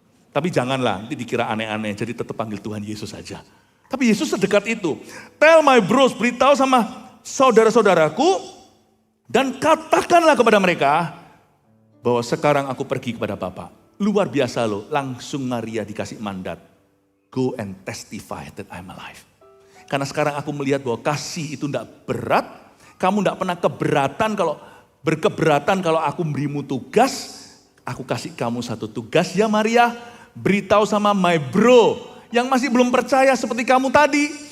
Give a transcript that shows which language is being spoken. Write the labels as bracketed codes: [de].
[id] Tapi janganlah, nanti dikira aneh-aneh. Jadi tetap panggil Tuhan Yesus saja. Tapi Yesus sedekat itu. [en] Tell my bros, [id] beritahu sama saudara-saudaraku. Dan katakanlah kepada mereka bahwa sekarang aku pergi kepada Bapa. Luar biasa loh, langsung Maria dikasih mandat. [en] Go and testify that I'm alive. [id] Karena sekarang aku melihat bahwa kasih itu tidak berat. Kamu tidak pernah berkeberatan kalau aku berimu tugas. Aku kasih kamu satu tugas ya Maria. Beritahu sama my bro yang masih belum percaya seperti kamu tadi.